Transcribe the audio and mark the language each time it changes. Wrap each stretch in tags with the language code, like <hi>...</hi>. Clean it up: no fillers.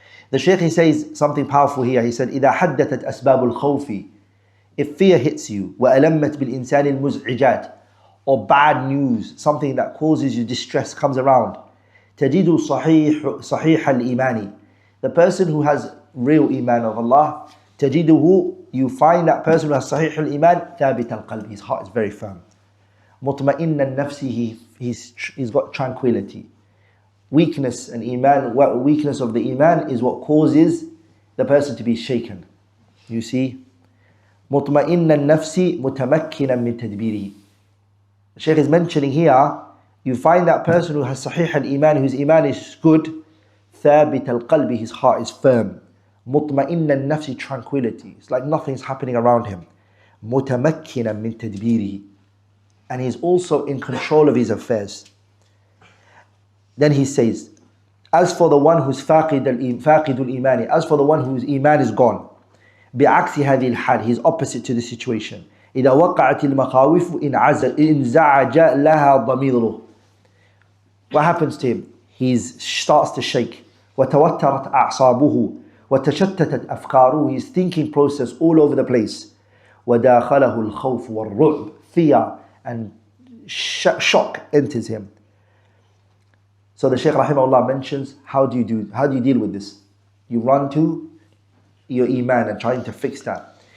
<en>The Shaykh, he says something powerful here. He said,</en> <ar>إِذَا حَدَّثَتْ أَسْبَابُ الْخَوْفِ,</ar> <en>if fear hits you,</en> <ar>وَأَلَمَّتْ بِالْإِنسَانِ الْمُزْعِجَاتِ,</ar> <en>or bad news, something that causes you distress comes around,</en> <ar>تَجِدُ صَحِيحَ الْإِيمَانِ,</ar> <en>the person who has real iman of Allah, تَجِدُهُ, you find that person who has</en> <ar>صحيح الإيمان ثابت القلب,</ar> <en>his heart is very firm.</en> <ar>مطمئن النفس,</ar> <en>he's got tranquility. Weakness and iman, weakness of the iman is what causes the person to be shaken. You see?</en> <ar>مطمئن النفس متمكنا من تدبيره.</ar> <en>The Shaykh is mentioning here, you find that person who has</en> <ar>صحيح الإيمان,</ar> <en>whose iman is good,</en> <ar>ثابت القلب,</ar> <en>his heart is firm.</en> <ar>مطمئن النفس,</ar> <en>tranquility. It's like nothing's happening around him.</en> <ar>متمكنا من تدبيره.</ar> <en>And he's also in control of his affairs. Then he says, as for the one who's</en> <ar>فاقد الإيمان,</ar> <en>as for the one whose iman is gone,</en> <ar>بعكس هذه الحال,</ar> <en>he's opposite to the situation.</en> <ar>إذا وقعت المخاوف انزعج لها ضميره.</ar> <en>What happens to him? He starts to shake.</en> <ar>وتوترت أعصابه وتشتتت أفكاره.</ar> <en>His thinking process all over the place.</en> <ar>وداخله الخوف والرعب,</ar> <en>fear and shock enters him. So the Shaykh rahimahullah mentions, how do you deal with this? You run to your iman and trying to fix that.</en>